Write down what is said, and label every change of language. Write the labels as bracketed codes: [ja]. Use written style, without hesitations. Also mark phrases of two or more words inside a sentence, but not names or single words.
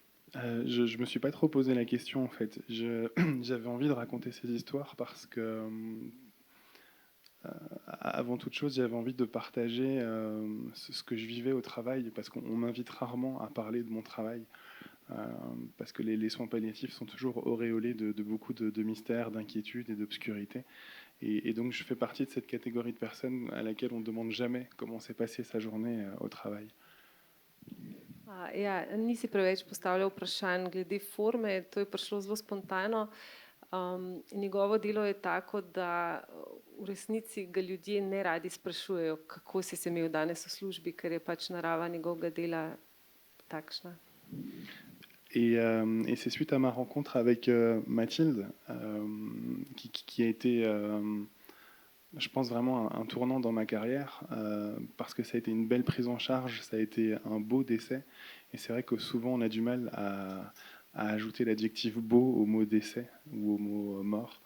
[fr] Je me suis pas trop posé la question en fait. J'avais envie de raconter ces histoires parce que, avant toute chose, j'avais envie de partager ce que je vivais au travail parce qu'on m'invite rarement à parler de mon travail. euh, Parce que les soins palliatifs sont toujours auréolés de beaucoup de mystères, d'inquiétudes et d'obscurité. Et donc je fais partie de cette catégorie de personnes à laquelle on ne demande jamais comment s'est passée sa journée au travail. [sl] Ja, nisi preveč postavljal vprašanj glede forme, to je prišlo zelo spontano. Njegovo delo je tako, da v resnici ga ljudje ne radi sprašujejo, kako si se imel danes v službi, ker je pač narava njegovega dela takšna. [fr] Et c'est suite à ma rencontre avec Mathilde, qui a été, je pense, vraiment un tournant dans ma carrière, parce que ça a été une belle prise en charge, ça a été un beau décès. Et c'est vrai que souvent on a du mal à ajouter l'adjectif beau au mot décès ou au mot mort.